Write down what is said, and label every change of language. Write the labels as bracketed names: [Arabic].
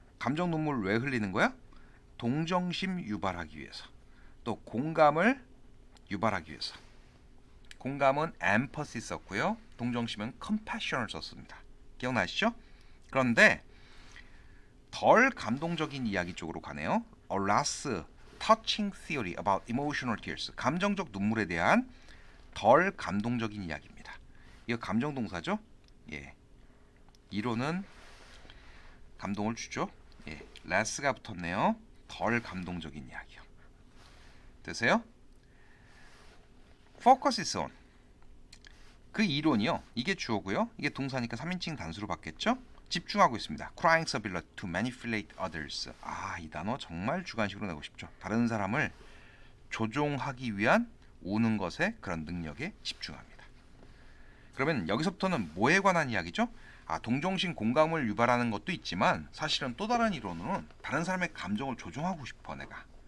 [Korean] 감정 눈물 왜 흘리는 거야? 동정심 유발하기 위해서. 또 공감을 유발하기 위해서. 공감은 empathy 썼고요. 동정심은 compassion을 썼습니다. 기억나시죠? 그런데 덜 감동적인 이야기 쪽으로 가네요. [English] A less touching theory about emotional tears. [Korean] 감정적 눈물에 대한 덜 감동적인 이야기입니다. 이거 감정 동사죠? 예. 이론은 감동을 주죠. 예. less가 붙었네요. 덜 감동적인 이야기요. 되세요? [English] focus is on. [Korean] 그 이론이요. 이게 주어고요. 이게 동사니까 3인칭 단수로 받겠죠? 집중하고 있습니다. [English] Crying a ability to manipulate others. [Korean] 아, 이 단어 정말 주관식으로 내고 싶죠. 다른 사람을 조종하기 위한 우는 것의 그런 능력에 집중합니다. 그러면 여기서부터는 뭐에 관한 이야기죠? 아, 동정심 공감을 유발하는 것도 있지만 사실은 또 다른 이론으로는 다른 사람의 감정을 조종하고 싶어 내가.